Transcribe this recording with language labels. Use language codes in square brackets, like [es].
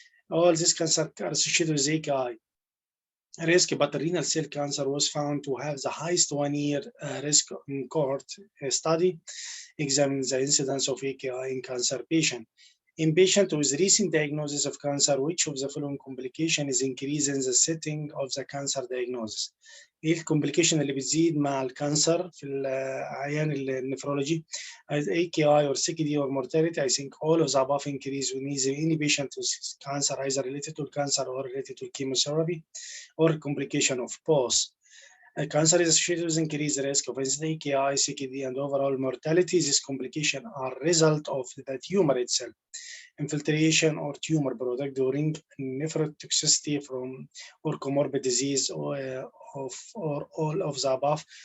[en] All this cancer are associated with AKI risk, but the renal cell cancer was found to have the highest 1 year risk in cohort study, examining the incidence of AKI in cancer patient. In patient with recent diagnosis of cancer, which of the following complication is increasing the setting of the cancer diagnosis? [ar] ايه الكومبليكيشن اللي بتزيد مع الكانسر في العيان النفرولوجي [en] AKI or CKD or mortality? I think all of the above increase when any patient with cancer either related to cancer or related to chemotherapy or complication of both. Cancer is associated with increased risk of AKI, CKD, and overall mortality. These complications are result of the tumor itself, infiltration or tumor product during nephrotoxicity from or comorbid disease or all of the above.